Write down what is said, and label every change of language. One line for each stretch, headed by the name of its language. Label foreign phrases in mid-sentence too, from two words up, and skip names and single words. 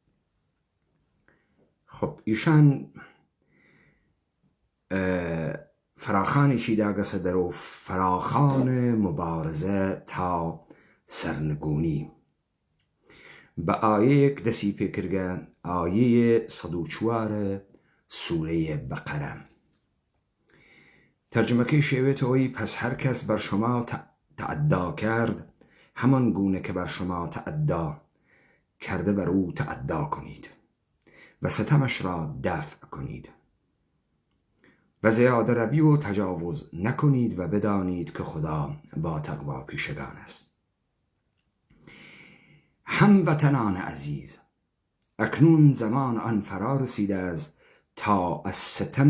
Central Kurdish: خب ئیشان فراخانێکی داگەسە دەرەوە فراخانە مبارزە تا سەرنگونی. بە ئایەیەک دەسی پێکردە، ئایەیە 104 سوورەیە بەقەرە. تەرجمەکەی شێوێتەوەی
Persian: پس هەر کەس بەر شما تەعەدا کرد، هەمان گونه که بر شما تەعەدا کرده بر او تەعەدا کنید و ستمش را دفع کنید و زیاده روی و تجاوز نکنید و بدانید که خدا با تقوا پیشگان است. هموطنان عزیز، اکنون زمان آن فرا رسیده است تا از ستم